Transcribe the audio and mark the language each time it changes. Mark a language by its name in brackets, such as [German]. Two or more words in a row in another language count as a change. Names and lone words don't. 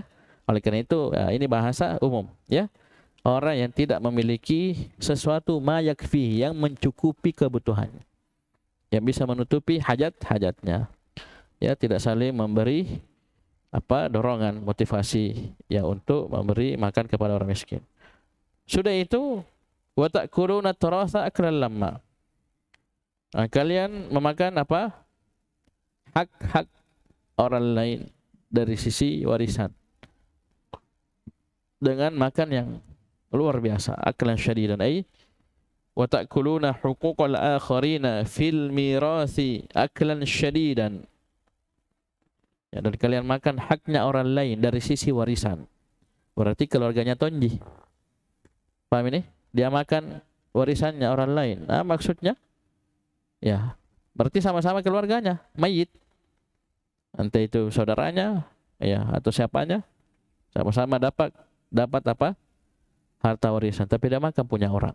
[Indonesian] Oleh karena itu ini bahasa umum ya. Orang yang tidak memiliki sesuatu [Arabic] ما يكفي, [Indonesian] yang mencukupi kebutuhannya, yang bisa menutupi hajat-hajatnya. Ya, tidak saling memberi dorongan, motivasi ya untuk memberi makan kepada orang miskin. [Arabic] Sudah itu وتأكلون التراث أكلا لما. [Indonesian] Kalian memakan hak-hak orang lain dari sisi warisan dengan makan yang luar biasa, [Arabic] أكلا شديدا أي وتأكلون حقوق الآخرين في الميراث أكلا شديدا. [Indonesian] Ya, dan kalian makan haknya orang lain dari sisi warisan. Berarti keluarganya tonji. Paham ini? Dia makan warisannya orang lain. Nah, maksudnya ya, berarti sama-sama keluarganya, mayit. Entah itu saudaranya ya atau siapanya, sama-sama dapat harta warisan, tapi dia makan punya orang.